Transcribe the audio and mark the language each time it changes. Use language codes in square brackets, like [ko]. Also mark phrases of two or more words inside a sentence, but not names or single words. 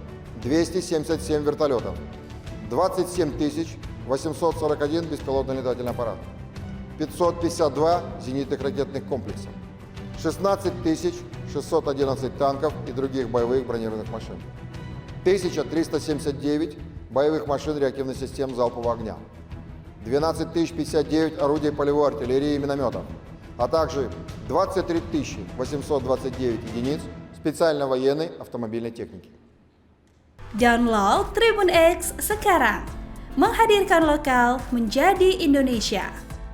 [ru] 277 вертолетов, 27 841 беспилотный летательный аппарат, 552 зенитных ракетных комплексов, 16 611 танков и других боевых бронированных машин, 1379 боевых машин реактивных систем залпового огня, 12 059 орудий полевой артиллерии и минометов, а также 23 829 единиц специальной военной автомобильной техники. [id] Download Tribun X sekarang, menghadirkan lokal menjadi Indonesia.